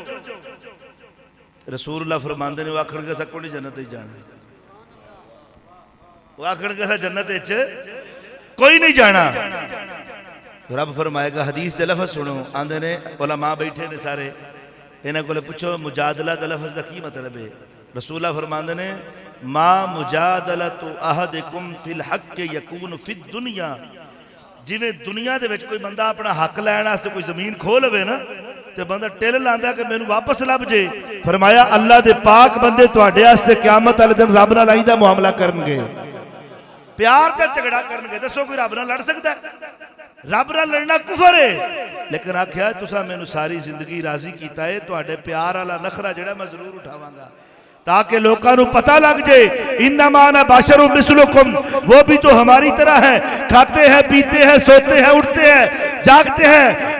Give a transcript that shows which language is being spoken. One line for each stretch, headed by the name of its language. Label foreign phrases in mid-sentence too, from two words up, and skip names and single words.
Punjabi: رسول اللہ فرماندے نے وہ آکھن گے سکو نہیں جنت ہی جانا، وہ آکھن گے جنت وچ کوئی نہیں جانا۔ رب فرمائے گا، حدیث دے لفظ سنو، آندے نے علماء بیٹھے نے سارے، انہیں کو لے پوچھو مجادلہ دا لفظ دا کی مطلب ہے؟ رسول اللہ فرماندے نے
Arabic: ما مجادلت احدکم فی الحق یکون فی الدنیا،
Punjabi: جویں دنیا دے وچ کوئی بندہ اپنا حق لین واسطے کوئی زمین کھول ہوئے نا تے بندہ ٹل لاندا کہ مینوں واپس لب جے، فرمایا اللہ دے پاک بندے تواڈے واسطے قیامت والے دن رب نال ایندا معاملہ کرن گے، پیار تے جھگڑا کرن گے۔ دسو کوئی رب نال لڑ سکدا ہے؟ رب نال لڑنا کفر ہے، لیکن آکھیا تساں مینوں ساری زندگی راضی کیتا ہے، تواڈے پیار والا نخرہ جڑا میں ضرور اٹھاواں گا تاکہ لوگاں نوں پتہ لگ جائے
Arabic: انما انا بشر مثلکم،
Urdu: وہ بھی تو ہماری طرح ہے، کھاتے ہیں پیتے ہیں سوتے ہیں اٹھتے ہیں جاگتے ہیں۔